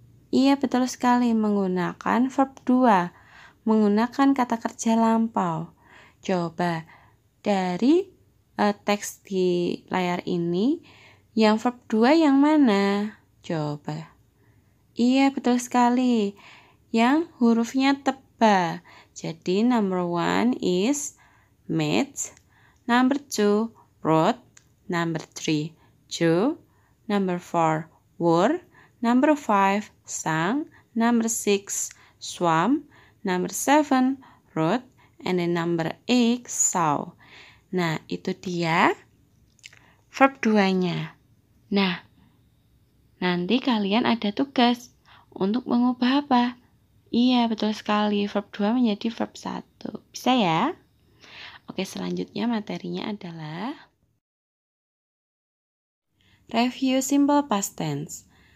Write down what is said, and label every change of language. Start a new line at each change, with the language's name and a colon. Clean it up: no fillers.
Indonesian: Iya, betul sekali, menggunakan verb 2, menggunakan kata kerja lampau. Coba, dari teks di layar ini, yang verb 2 yang mana? Coba. Iya, betul sekali, yang hurufnya tebal.
English: Jadi, number 1 is made, number 2 wrote, number 3 drew, number 4 wore, number 5 sang, number 6 swam, number 7 wrote, and then number 8 saw.
Indonesian: Nah, itu dia verb 2-nya. Nah, nanti kalian ada tugas untuk mengubah apa? Iya, betul sekali, verb 2 menjadi verb 1. Bisa ya? Oke, selanjutnya materinya adalah review simple past tense.